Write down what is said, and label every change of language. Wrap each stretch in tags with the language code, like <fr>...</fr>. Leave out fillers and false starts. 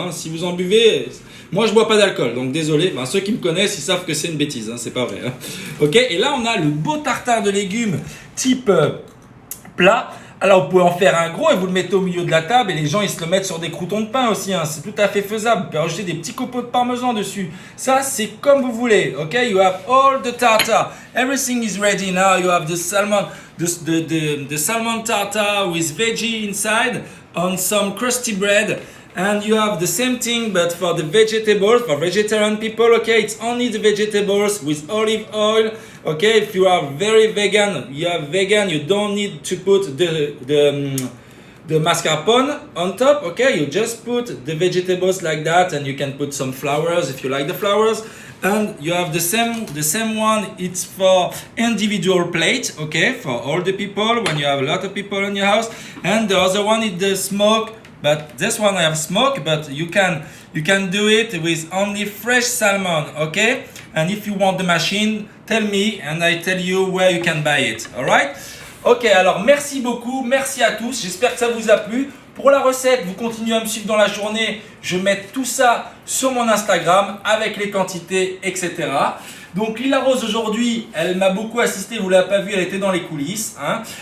<fr>Hein, si vous en buvez, moi je bois pas d'alcool, donc désolé. Ben, ceux qui me connaissent, ils savent que c'est une bêtise, hein, c'est pas vrai. Hein. Ok, et là on a le beau tartare de légumes type plat. Alors vous pouvez en faire un gros et vous le mettez au milieu de la table et les gens ils se le mettent sur des croûtons de pain aussi, hein. C'est tout à fait faisable. Vous pouvez rajouter des petits copeaux de parmesan dessus. Ça c'est comme vous voulez, ok?</fr> <en>You have all the tartar. Everything is ready now. You have the salmon, the salmon tartar with veggie inside on some crusty bread. And you have the same thing but for the vegetables, for vegetarian people, okay? It's only the vegetables with olive oil. Okay, if you are very vegan, you don't need to put the mascarpone on top. Okay, you just put the vegetables like that, and you can put some flowers if you like the flowers. And you have the same one. It's for individual plate. Okay, for all the people when you have a lot of people in your house. And the other one is the smoke. But this one I have smoke, but you can do it with only fresh salmon, okay? And if you want the machine, tell me and I tell you where you can buy it, alright?</en> <fr>Ok, alors merci beaucoup, merci à tous, j'espère que ça vous a plu. Pour la recette, vous continuez à me suivre dans la journée, je mets tout ça sur mon Instagram avec les quantités, etc. Donc Lila Rose aujourd'hui, elle m'a beaucoup assisté, vous ne l'avez pas vu, elle était dans les coulisses. Hein.</fr>